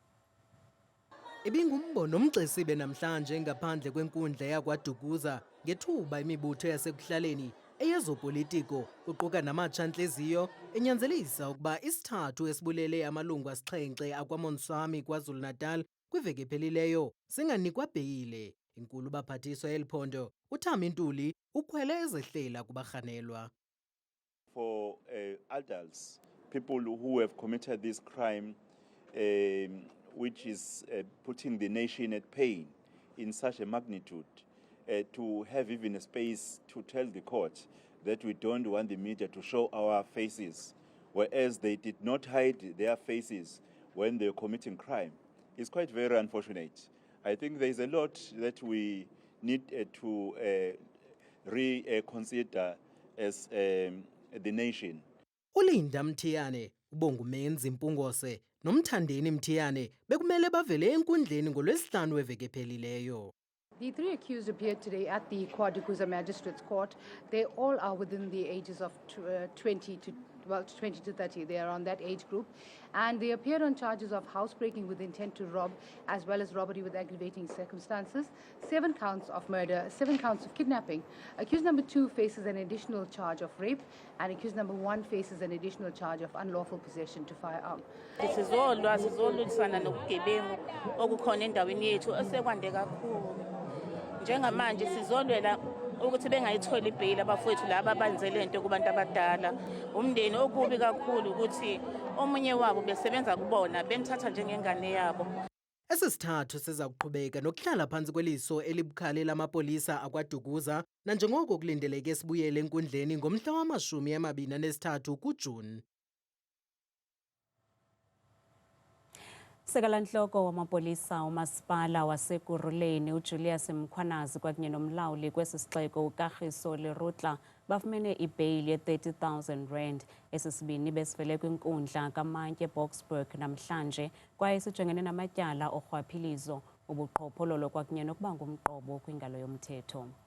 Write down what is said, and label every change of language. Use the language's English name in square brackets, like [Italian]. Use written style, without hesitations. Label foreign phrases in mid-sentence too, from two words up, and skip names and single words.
[Xhosa] Ibingumbono omxesibe namhlanje ngaphandle kwenkundla yakwaDukuza ngethuba imibutho yasekuhlaleni eyezopolitiko kuquka namatsha-ntliziyo enyanzelisa ukuba isithathu esibulele amalungu asixhenxe akwaMontswami KwaZulu-Natal kwiveki ephelileyo singanikwa bheyile. Inkulu baphathiswa eliphondo uThami Ntuli ukhwele ezehlela kubarhanelwa. [English] For adults, people who have committed this crime, which is putting the nation at pain in such a magnitude, to have even a space to tell the court that we don't want the media to show our faces, whereas they did not hide their faces when they were committing crime, is quite very unfortunate. I think there is a lot that we need to reconsider as the nation. [Xhosa] uLinda Mthiyane, uBongumenzi Mpungose noMthandeni Mthiyane bekumele bavele enkundleni ngoLwesihlanu weveki ephelileyo. [English] The three accused appeared today at the KwaDukuza Magistrates Court. They all are within the ages of 20 to 30. They are on that age group. And they appeared on charges of housebreaking with intent to rob, as well as robbery with aggravating circumstances, 7 counts of murder, 7 counts of kidnapping. Accused number 2 faces an additional charge of rape, and accused number 1 faces an additional charge of unlawful possession to firearm. [Zulu] Sizolwisana nobugebengu okukhona endaweni yethu osekwande kakhulu. Njengamanje sizolwela ukuthi bengayitholi ibheyili abafowethu laba abanzele into kubantu abadala. Umndeni okubi kakhulu ukuthi omunye wabo besebenza kubona bemthatha njengengane yabo. [Xhosa] Esisithathu siza kuqhubeka nokuhlala phansi kweliso elibukhali lamapolisa akwaDukuza nanjengoko kulindeleke sibuyele enkundleni ngomhla wama-23 kuJuni. Sekalanhloko wamapolisa umasipala waseKuruleni uJulius Mkhwanazi kwakunye nomlawuli kwesisixeko uKagiso Lerutla bafumene ibheyili ye-30,000 esisibini besivele kwinkundla kaMantye Boksburg namhlanje kwaye sijongene namatyala orhwaphilizo ubuqhophololo kwakunye nokuba ngumqobo kwingalo yomthetho.